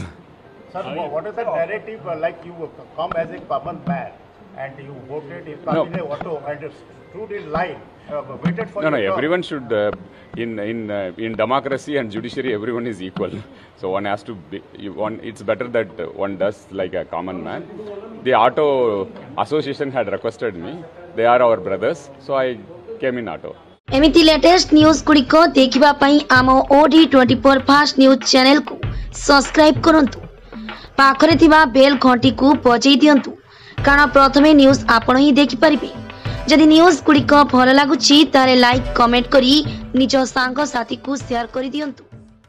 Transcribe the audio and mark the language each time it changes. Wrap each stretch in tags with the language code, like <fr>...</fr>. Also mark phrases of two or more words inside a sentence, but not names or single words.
<en>Sir, what is the narrative like you come as a common man and you voted in auto and stood in line, waited for No, your turn? everyone should, in democracy and judiciary, everyone is equal. So one has to be, it's better that one does like a common man. The auto association had requested me. They are our brothers, so I came in auto.</en> <or>ଏମିତି</or> <en>latest news</en> <or>ଗୁଡ଼ିକ ଦେଖିବା ପାଇଁ ଆମ OD24</or> <en>fast news channel</en> <or>କୁ ସବସ୍କ୍ରାଇବ କରନ୍ତୁ ପାଖରେ ଥିବା ବେଲ ଘଣ୍ଟି କୁ ବଜାଇ ଦିଅନ୍ତୁ କାରଣ ପ୍ରଥମେ ନ୍ୟୁଜ ଆପଣ ହିଁ ଦେଖି ପାରିବେ ଯଦି ନ୍ୟୁଜ ଗୁଡ଼ିକ ଭଲ ଲାଗୁଛି ତାହେଲେ</or> <en>like comment</en> <or>କରି ନିଜ ସାଙ୍ଗ ସାଥୀ କୁ ସେୟାର କରି ଦିଅନ୍ତୁ।</or>